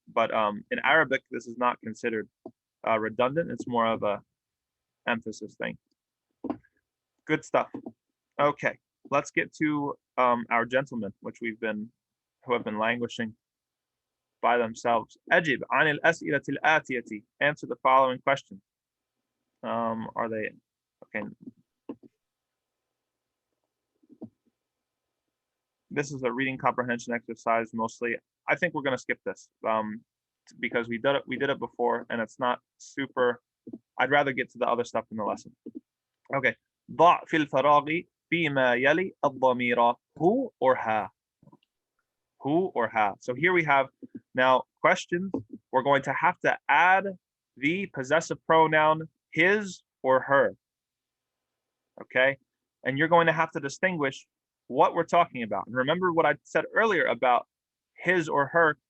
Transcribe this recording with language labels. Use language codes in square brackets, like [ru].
[en] But in Arabic, this is not considered redundant. It's more of a emphasis thing. Good stuff. Okay, let's get to our gentlemen, who have been languishing by themselves. [ar] Ajib عن الأسئلة الآتية. [en] Answer the following questions. Are they okay? This is a reading comprehension exercise mostly. I think we're going to skip this because we did it before and it's not super. I'd rather get to the other stuff in the lesson. Okay. [ar] ضع في الفراغ فيما يلي الضمير who or ha. [en] Who or ha. So here we have now questions. We're going to have to add the possessive pronoun his or her. Okay. And you're going to have to distinguish what we're talking about. And remember what I said earlier about his or her.